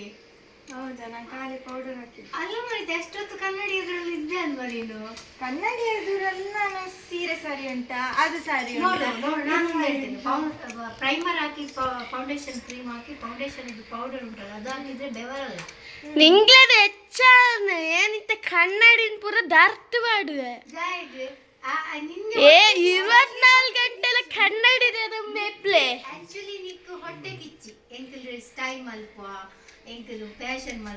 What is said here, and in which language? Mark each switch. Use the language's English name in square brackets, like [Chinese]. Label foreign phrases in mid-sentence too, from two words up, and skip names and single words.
[Kannada] ಹೌದಾ ನಾನು ಖಾಲಿ ಪೌಡರ್ ಹಾಕಿದ್ದೆ ಅಲ್ಲ ಮಾಡಿದ್ದೆ ಅಷ್ಟೊತ್ತು ಕನ್ನಡಿ ಎದುರಲ್ಲಿ ಇದ್ದೆ ಅಲ್ವಾ ನೀನು ಕನ್ನಡಿ ಎದುರಲ್ಲಿ ನಾನು ಸೀರೆ ಸರಿ ಉಂಟಾ ಅದು ಸರಿ ನೋಡು ನಾನು ಹೇಳ್ತೇನೆ ಪ್ರೈಮರ್ ಹಾಕಿ [English] foundation cream [Kannada] ಹಾಕಿ ಫೌಂಡೇಶನ್ ಇದು ಪೌಡರ್ ಉಂಟಲ್ಲ ಅದು ಹಾಕಿದ್ರೆ ಬೆವರಲ್ಲ [Tulu] ನಿಂಗ್ಲದ ಹೆಚ್ಚ ಏನಿತ್ತ ಕನ್ನಡಿನ ಪೂರ ದರ್ತು ಮಾಡುವೆ ಏ 24 ಗಂಟೆಲ ಕನ್ನಡಿದ ಮೇಪ್ಲೆ ಆಕ್ಚುಲಿ ನಿಕ್ಕು ಹೊಟ್ಟೆ ಕಿಚ್ಚಿ ಎಂಕಲ್ ಸ್ಟೈಲ್ ಮಲ್ಪ ಎಂಕಲ್ ಫ್ಯಾಷನ್ ಮಲ್ಪ